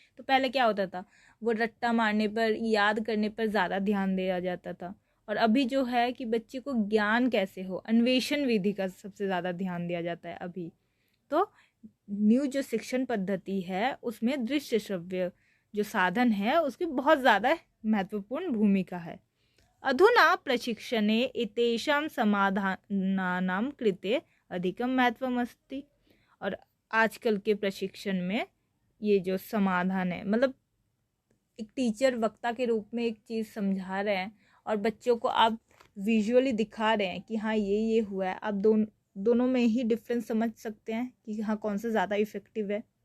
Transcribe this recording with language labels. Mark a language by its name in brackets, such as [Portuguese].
[Hindi] तो पहले क्या होता था, वो रट्टा मारने पर, याद करने पर ज़्यादा ध्यान दिया जाता था। और अभी जो है कि बच्चे को ज्ञान कैसे हो, अन्वेषण विधि का सबसे ज़्यादा ध्यान दिया जाता है अभी। तो न्यू जो शिक्षण पद्धति है उसमें दृश्य श्रव्य जो साधन है उसकी बहुत ज़्यादा महत्वपूर्ण भूमिका है। [Sanskrit] अधुना प्रशिक्षणे एतेषां समाधानानां कृते अधिकं महत्वम् अस्ति। [Hindi] और आजकल के प्रशिक्षण में ये जो समाधान है, मतलब एक टीचर वक्ता के रूप में एक चीज़ समझा रहे हैं और बच्चों को आप विजुअली दिखा रहे हैं कि हाँ ये हुआ है। आप दोनों में ही डिफरेंस समझ सकते हैं कि हाँ कौन सा ज़्यादा इफ़ेक्टिव है।